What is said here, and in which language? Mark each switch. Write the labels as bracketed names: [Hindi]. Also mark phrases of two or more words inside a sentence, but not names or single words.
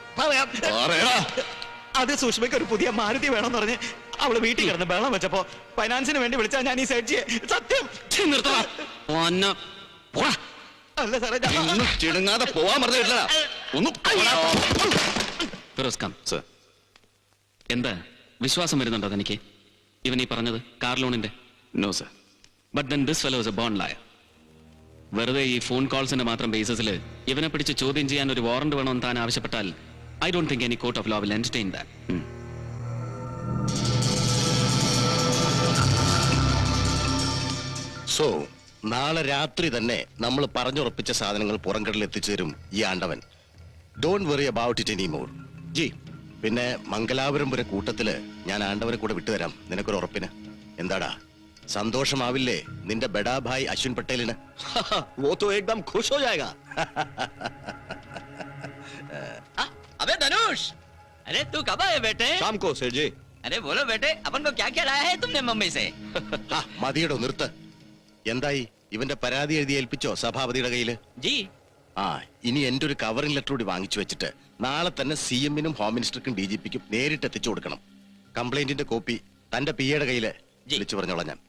[Malayalam] അത് സുഷ്മയ്ക്ക് ഒരു പുതിയ മാരുതി വേണമെന്ന് പറഞ്ഞ് അവള് വീട്ടിൽ കിടന്ന് ബഹളം വെച്ചപ്പോ ഫൈനാൻസിന് വേണ്ടി വിളിച്ചാ ഞാൻ ഈ സേഠിയെ. സത്യം. അല്ല സാറേ, ചിടുങ്ങാതെ പോവാൻ പറഞ്ഞിട്ടില്ല. എന്താ വിശ്വാസം വരുന്നുണ്ടോ തനിക്ക് ഇവൻ ഈ പറഞ്ഞത് കാർ ലോണിന്റെ? [English] No sir. But then this fellow is a born liar. [Malayalam] വെറുതെ ഈ ഫോൺ കോൾസിന്റെ മാത്രം ബേസിസിൽ ഇവനെ പിടിച്ച് ചോദ്യം ചെയ്യാൻ ഒരു വാറന്റ് വേണമെന്ന് താൻ ആവശ്യപ്പെട്ടാൽ [English] I don't think any court of law will entertain that. [Malayalam] സോ നാളെ രാത്രി തന്നെ നമ്മൾ പറഞ്ഞുറപ്പിച്ച സാധനങ്ങൾ പുറംകടലിൽ എത്തിച്ചു തരും ഈ ആണ്ടവൻ. [English] Don't worry about it any more. [Malayalam] ജി, പിന്നെ മംഗലാപുരം വരെ കൂട്ടത്തില് ഞാൻ ആണ്ടവനെ കൂടെ വിട്ടുതരാം. നിനക്കൊരു ഉറപ്പിന്. എന്താടാ, സന്തോഷമാവില്ലേ നിന്റെ [Hindi] बड़ा भाई [Malayalam] അശ്വിൻ പട്ടേലിന്? [Hindi] वो तो एकदम खुश हो जाएगा. अबे धनुष, अरे तू कब आए बेटे? शाम को सर जी. अरे बोलो बेटे, अपन को क्या क्या लाया है तुमने मम्मी से? [Malayalam] മതിയടോ, നിർത്ത്. എന്തായി, ഇവന്റെ പരാതി എഴുതി ഏൽപ്പിച്ചോ സഭാപതിയുടെ കയ്യില്? [Hindi] जी. [Malayalam] ആ, ഇനി എന്റെ ഒരു [English] covering letter [Malayalam] കൂടി വാങ്ങിച്ചു വെച്ചിട്ട് നാളെ തന്നെ CM-നും [English] home ministerkkum [Malayalam] DGP-ക്കും നേരിട്ട് എത്തിച്ചു കൊടുക്കണം. കംപ്ലൈന്റിന്റെ കോപ്പി തന്റെ പിയുടെ കയ്യില് വിളിച്ചു പറഞ്ഞോളാം ഞാൻ.